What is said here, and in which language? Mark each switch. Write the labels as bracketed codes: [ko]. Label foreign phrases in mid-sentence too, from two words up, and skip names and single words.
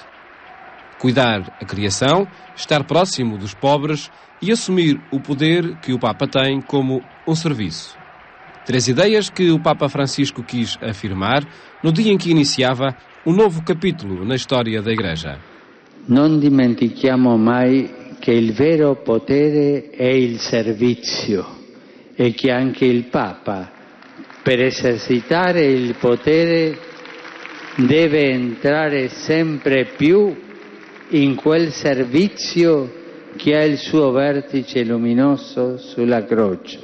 [pt] Cuidar a criação, estar próximo dos pobres e assumir o poder que o Papa tem como um serviço. 3 ideias que o Papa Francisco quis afirmar no dia em que iniciava um novo capítulo na história da Igreja. [it] Non dimentichiamo mai che il vero potere è il servizio e che anche il Papa, per esercitare il potere, deve entrare sempre più in quel servizio che ha il suo vertice luminoso sulla croce.